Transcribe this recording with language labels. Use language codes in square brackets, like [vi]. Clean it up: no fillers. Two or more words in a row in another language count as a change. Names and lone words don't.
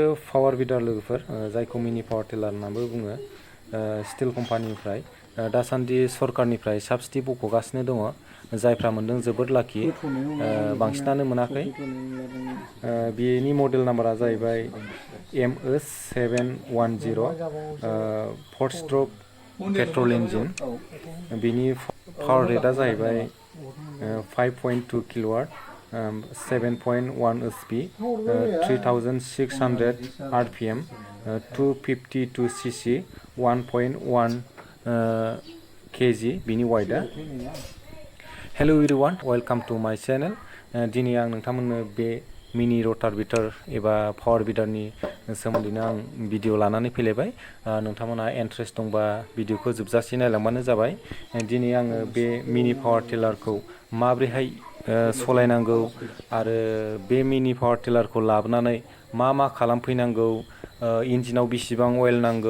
[en] power weeder [brx] लोगोफोर जायखौ [en] mini power tiller [brx] होननानैबो बुङो स्टिल कम्पानिनिफ्राय दासान्दि सरकारनिफ्राय साबसिडि बख'गासिनो दङ जायफ्रा मोनदों जोबोद लाखि बांसिनानो मोनाखै बेनि [en] model number [brx] जाहैबाय mh710 4 [en] stroke petrol engine [brx] बिनि [en] power rate [brx] जाहैबाय 5.2 किल'वाट 7.1 HP 3600 RPM 252 cc 1.1 kg बिनि वाइटआ [en] hello everyone welcome to my channel [brx] दिनै आं नोंथांमोननो बे [en] mini rotor [brx] बिटार एबा पावार बिडारनि सोमोन्दैनो आं भिडिअ लानानै फैलायबाय नोंथांमोनहा इन्ट्रेस्ट दंबा भिडिअखौ जोबजासे नायलांबानो जाबाय दिनै आङो बे [en] mini power tiller [brx] माबोरैहाय सलायनांगौ आरो बे [en] mini power tiller [brx] लाबोनानै मा खालामफैनांगौ इन्जिनाव बेसेबां अइल नांगौ